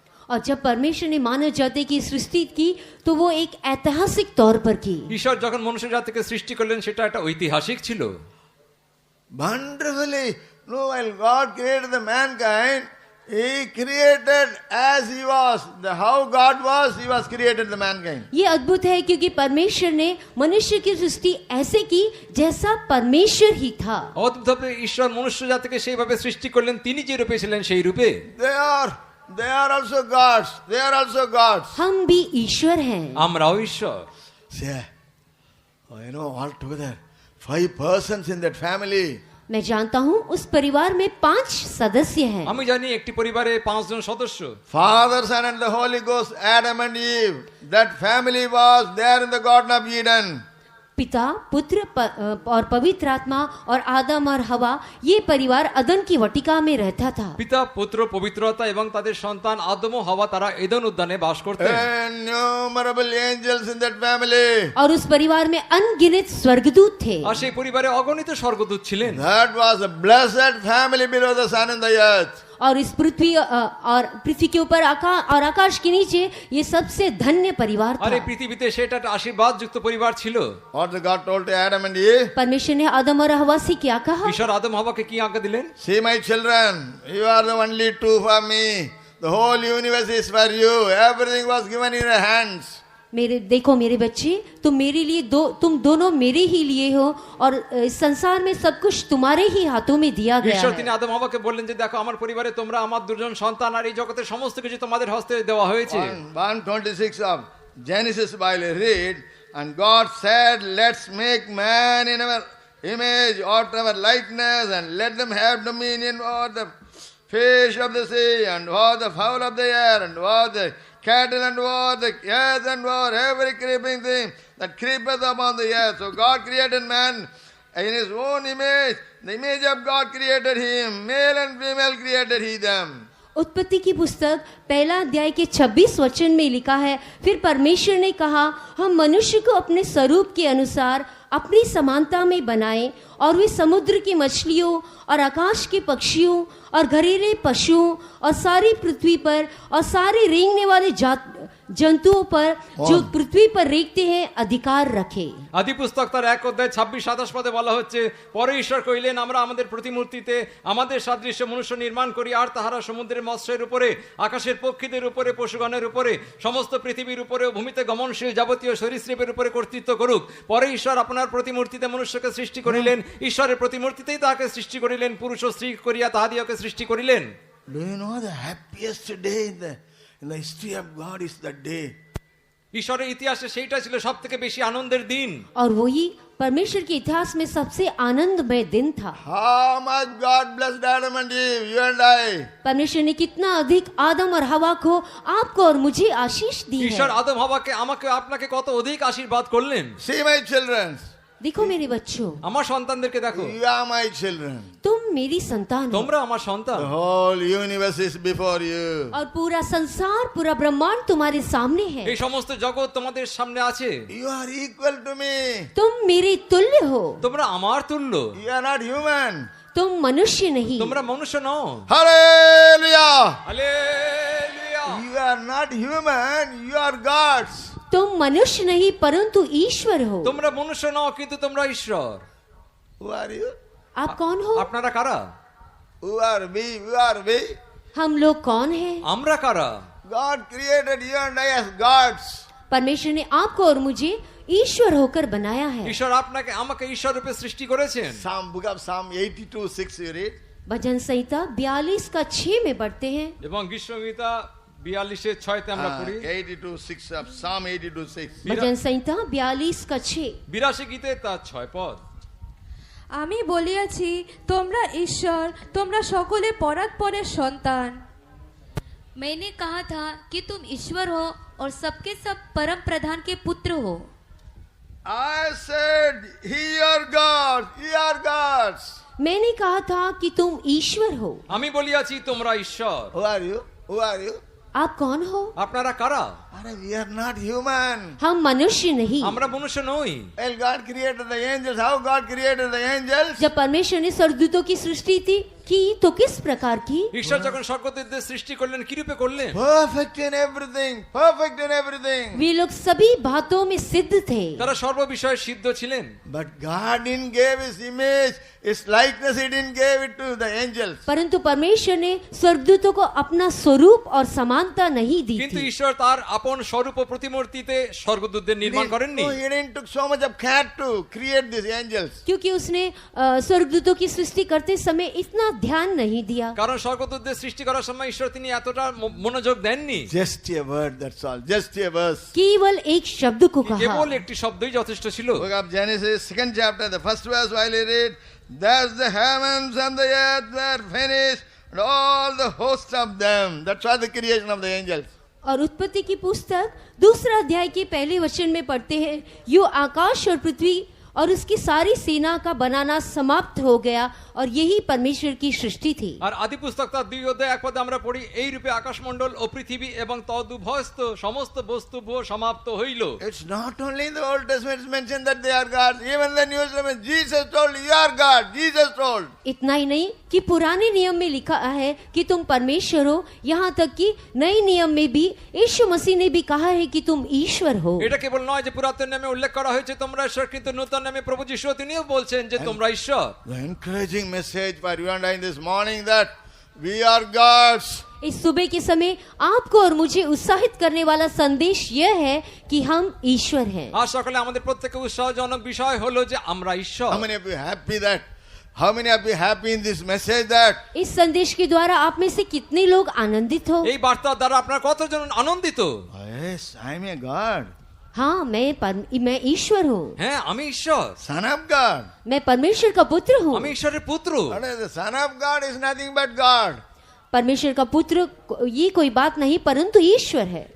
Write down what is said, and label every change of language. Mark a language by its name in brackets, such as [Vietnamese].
[Hindi] और जब परमेश्वर ने मानव जाति की सृष्टि की तो वो एक ऐतिहासिक तौर पर की। [Bangla] ঈশ্বর যখন মনুষ্য জাতিকে সৃষ্টি করলেন সেটা একটা ঐতিহাসিক ছিল। [English] Wonderfully, while God created the mankind, He created as He was. How God was, He was created the mankind. [Hindi] ये अद्भुत है क्योंकि परमेश्वर ने मनुष्य की सृष्टि ऐसे की जैसा परमेश्वर ही था। [Bangla] অদ্ভুতভাবে ঈশ্বর মনুষ্য জাতিকে সেইভাবে সৃষ্টি করলেন, তিনি যে রূপে ছিলেন সেই রূপে। [English] They are also gods. They are also gods. [Hindi] हम भी ईश्वर हैं। [Bangla] আমরাও ঈশ্বর। [English] Say, all together, 5 persons in that family. [Hindi] मैं जानता हूँ उस परिवार में 5 सदस्य हैं। [Bangla] আমি জানি একটি পরিবারে 5 জন সদস্য। [English] Father, Son and the Holy Ghost, Adam and Eve. That family was there in the Garden of Eden. [Hindi] पिता, पुत्र और पवित्र आत्मा और आदम और हवा, ये परिवार अदन की वटिका में रहता था। [Bangla] পিতা, পুত্র, পবিত্রতা এবং তাদের সন্তান আদম ও হাওয়া তারা এদেন উদ্যানে বাস করতেন। [English] Innumerable angels in that family. [Hindi] और उस परिवार में अनगिनत स्वर्गदूत थे। [Bangla] আর সেই পরিবারে অগণিত স্বর্গদূত ছিলেন। [English] That was a blessed family below the sun and the earth. [Hindi] और इस पृथ्वी के ऊपर और आकाश के नीचे ये सबसे धन्य परिवार [Bangla] আর এই [Hindi] था। [Bangla] পৃথিবীতে সেটা একটা আশীর্বাদযুক্ত পরিবার ছিল। [English] What God told to Adam and Eve? [Hindi] परमेश्वर ने आदम और हवा से क्या कहा? [Bangla] ঈশ্বর আদম হাওয়াকে কি আজ্ঞা দিলেন? [English] See my children, you are the only two for me. The whole universe is for you. Everything was given in your hands. [Hindi] देखो मेरे बच्चे, तुम दोनों मेरे ही लिए हो और इस संसार में सब कुछ तुम्हारे ही हाथों में दिया गया [Bangla] ঈশ্বর [Hindi] है। [Bangla] তিনি আদম হাওয়াকে বললেন যে দেখো আমার পরিবারে তোমরা আমার দুজন সন্তান আর এই জগতের সমস্ত কিছু তোমাদের হস্তে দেওয়া হয়েছে। [English] 1:26 of Genesis Bible read, and God said, let's make man in our image, after our likeness, and let them have dominion over the fish of the sea, and over the fowl of the air, and over the cattle, and over the earth, and over every creeping thing that creepeth upon the earth. So God created man in his own image, the image of God created him, male and female created he them. [Hindi] उत्पत्ति की पुस्तक पहला अध्याय के 26 वचन में लिखा है, फिर परमेश्वर ने कहा, हम मनुष्य को अपने स्वरूप के अनुसार अपनी समानता में बनाएं और वे समुद्र की मछलियों और आकाश के पक्षियों और घरेलू पशुओं और सारी पृथ्वी पर और सारे रेंगने वाले जंतुओं पर जो पृथ्वी पर रेंगते हैं अधिकार रखे। [Bangla] আদি পুস্তক তার 1 অধ্যায় 26-27 পদে বলা হচ্ছে, পরে ঈশ্বর কইলেন, আমরা আমাদের প্রতিমূর্তিতে আমাদের সাদৃশ্যে মনুষ্য নির্মাণ করি, আর তাহারা সমুদ্রের মৎস্যের উপরে, আকাশের পক্ষীদের উপরে, পশুগণের উপরে, সমস্ত পৃথিবীর উপরে ও ভূমিতে গমনশীল যাবতীয় সরীসৃপের উপরে কর্তৃত্ব করুক। পরে ঈশ্বর আপনার প্রতিমূর্তিতে মনুষ্যকে সৃষ্টি করিলেন, ঈশ্বরের প্রতিমূর্তিতেই তাহাকে সৃষ্টি করিলেন, পুরুষ ও স্ত্রী করিয়া তাহাদিওকে সৃষ্টি করিলেন। [English] Do you know the happiest day in the history of God is that day? [Bangla] ঈশ্বরের ইতিহাসে সেইটা ছিল সবথেকে বেশি আনন্দের দিন। [Hindi] और वही परमेश्वर के इतिहास में सबसे आनंदमय दिन था। [English] How much God blessed Adam and Eve, you and I. [Hindi] परमेश्वर ने कितना अधिक आदम और हवा को, आपको और मुझे आशीष दी [Bangla] ঈশ্বর [Hindi] है। [Bangla] আদম হাওয়াকে, আমাকে, আপনাকে কত অধিক আশীর্বাদ করলেন। [English] See my children. [Hindi] देखो मेरे बच्चों, [Bangla] আমার সন্তানদেরকে দেখো, [English] You are my children. [Hindi] तुम मेरी संतान हो [Bangla] তোমরা আমার সন্তান। [English] The whole universe is before you. [Hindi] और पूरा संसार, पूरा ब्रह्मांड तुम्हारे सामने है। [Bangla] এই সমস্ত জগৎ তোমাদের সামনে আছে। [English] You are equal to me. [Hindi] तुम मेरे तुल्य हो। [Bangla] তোমরা আমার তুল্য। [English] You are not human. [Hindi] तुम मनुष्य नहीं। [Bangla] তোমরা মনুষ্য নও। [English] Hallelujah. [Bangla] Hallelujah. [English] You are not human. You are gods. [Hindi] तुम मनुष्य नहीं परंतु ईश्वर हो। [Bangla] তোমরা মনুষ্য নও, কিন্তু তোমরা ঈশ্বর। [English] Who are you? [Hindi] आप कौन हो? [Bangla] আপনারা কারা? [English] Who are we? Who are we? [Hindi] हम लोग कौन हैं? [Bangla] আমরা কারা? [English] God created you and I as gods. [Hindi] परमेश्वर ने आपको और मुझे ईश्वर होकर बनाया है। [Bangla] ঈশ্বর আপনাকে আমাকে ঈশ্বর রূপে সৃষ্টি করেছেন। [English] Book of Psalm 82:6 you read. [Hindi] भजन संहिता 42 का 6 में पढ़ते हैं। [Bangla] এবং গীতসংহিতা 42:6 আমরা পড়ি। [English] 82:6 of Psalm 82:6. [Hindi] भजन संहिता 42 का 6। [Bangla] 82 গীতে তার 6 পদ। আমি বলিয়াছি তোমরা ঈশ্বর, তোমরা সকলে পরাৎপরের সন্তান। [Hindi] मैंने कहा था कि तुम ईश्वर हो और सबके सब परम प्रधान के पुत्र हो। [English] I said, Ye are gods. Ye are gods. [Hindi] मैंने कहा था कि तुम ईश्वर हो। [Bangla] আমি বলিয়াছি তোমরা ঈশ্বর। [English] Who are you? Who are you? [Hindi] आप कौन हो? [Bangla] আপনারা কারা? [English] We are not human. [Hindi] हम मनुष्य नहीं। [Bangla] আমরা মনুষ্য নই। [English] Well, God created the angels. How God created the angels? [Hindi] जब परमेश्वर ने स्वर्गदूतों की सृष्टि की तो किस प्रकार की? [Bangla] ঈশ্বর যখন স্বর্গদূতদের সৃষ্টি করলেন, কি রূপে করলেন? [English] Perfect in everything. Perfect in everything. [Hindi] वे लोग सभी बातों में सिद्ध थे। [Bangla] তারা সর্ববিষয়ে সিদ্ধ ছিলেন। [English] But God didn't give His image, His likeness. He didn't give it to the angels. [Hindi] परंतु परमेश्वर ने स्वर्गदूतों को अपना स्वरूप और समानता नहीं दी [Bangla] কিন্তু [Hindi] थी। [Bangla] ঈশ্বর তার আপন স্বরূপ ও প্রতিমূর্তিতে স্বর্গদূতদের নির্মাণ করেননি। [English] No, He didn't took so much of care to create these angels. [Hindi] क्योंकि उसने स्वर्गदूतों की सृष्टि करते समय इतना ध्यान नहीं दिया। [Bangla] কারণ স্বর্গদূতদের সৃষ্টি করার সময় ঈশ্বর তিনি এতটা মনোযোগ দেননি। [English] Just a word, that's all. Just a verse. [Hindi] केवल एक शब्द को कहा। [Bangla] কেবল একটি শব্দই যথেষ্ট ছিল। [English] Book of Genesis, 2nd chapter, the first verse while you read, thus the heavens and the earth were finished, and all the host of them. That's why the creation of the angels. [Hindi] और उत्पत्ति की पुस्तक दूसरा अध्याय के पहले वचन में पढ़ते हैं, यो आकाश और पृथ्वी और उसकी सारी सेना का बनाना समाप्त हो गया और यही परमेश्वर की सृष्टि थी। [Bangla] আর আদি পুস্তক তার 2 অধ্যায় 1 পদে আমরা পড়ি, এই রূপে আকাশমণ্ডল ও পৃথিবী এবং তদুভয়স্থ সমস্ত বস্তু সমাপ্ত হইল। [English] It's not only in the Old Testament it's mentioned that they are gods. Even the New Testament, Jesus told, you are God. Jesus told. [Hindi] इतना ही नहीं कि पुराने नियम में लिखा है कि तुम परमेश्वर हो, यहाँ तक कि नए नियम में भी यीशु मसीह ने भी कहा है कि तुम ईश्वर हो। [Bangla] এটা কেবল নয় যে পুরাতন নিয়মে উল্লেখ করা হয়েছে তোমরা ঈশ্বর, কিন্তু নতুন নিয়মে প্রভু যিশু তিনিও বলছেন যে তোমরা ঈশ্বর। [English] The encouraging message for you and I in this morning that we are gods. [Hindi] इस सुबह के समय आपको और मुझे उत्साहित करने वाला संदेश यह है कि हम ईश्वर हैं। [Bangla] আর সকালে আমাদের প্রত্যেককে উৎসাহজনক বিষয় হলো যে আমরা ঈশ্বর। [English] How many of you happy that? How many of you happy in this message that? [Hindi] इस संदेश के द्वारा आप में से कितने लोग आनंदित हो? [Bangla] এই বার্তার দ্বারা আপনারা কতজন আনন্দিত? [English] Yes, I am a God. [Hindi] हाँ, मैं ईश्वर हूँ। [Bangla] হ্যাঁ, আমি ঈশ্বর। [English] Son of God. [Hindi] मैं परमेश्वर का पुत्र हूँ। [Bangla] আমি ঈশ্বরের পুত্র। [English] The Son of God is nothing but God. [Hindi] परमेश्वर का पुत्र ये कोई बात नहीं परंतु ईश्वर है।